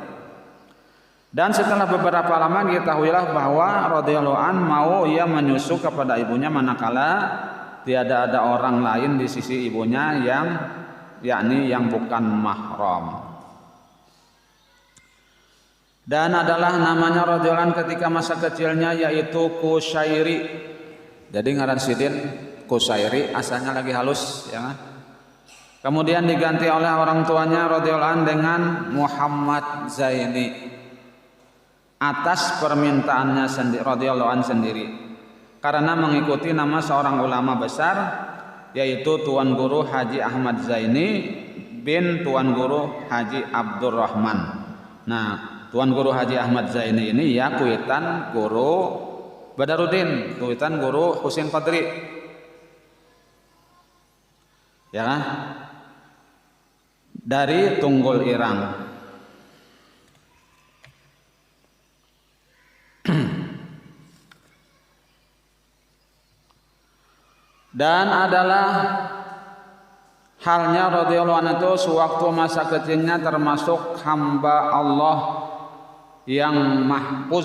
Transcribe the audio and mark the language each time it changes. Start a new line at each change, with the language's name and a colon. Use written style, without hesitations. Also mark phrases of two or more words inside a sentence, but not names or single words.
Indonesian: Dan setelah beberapa lama diketahuilah bahwa
Arabic: رضي الله عن
Indonesian: mau ia menyusu kepada ibunya manakala tiada ada orang lain di sisi ibunya yakni yang bukan mahram. Dan adalah namanya
Arabic: رضي الله عن
Indonesian: ketika masa kecilnya yaitu Kusyairi.
Banjar: Jadi ngaran sidin Kusyairi, asalnya lagi halus ya.
Indonesian: Kemudian diganti oleh orang tuanya
Arabic: رضي الله عن
Indonesian: dengan Muhammad Zaini atas permintaannya sendiri
Arabic: رضي الله عن
Indonesian: sendiri. Karena mengikuti nama seorang ulama besar yaitu Tuan Guru Haji Ahmad Zaini bin Tuan Guru Haji Abdurrahman.
Banjar: Nah, Tuan Guru Haji Ahmad Zaini ini ya kuitan Guru Badaruddin, kuitan Guru Husain Qadri.
Indonesian: Ya kan? Dari Tunggul Irang. Dan adalah halnya
Arabic: رضي الله عنه
Indonesian: itu sewaktu masa kecilnya termasuk hamba Allah yang mahfuz.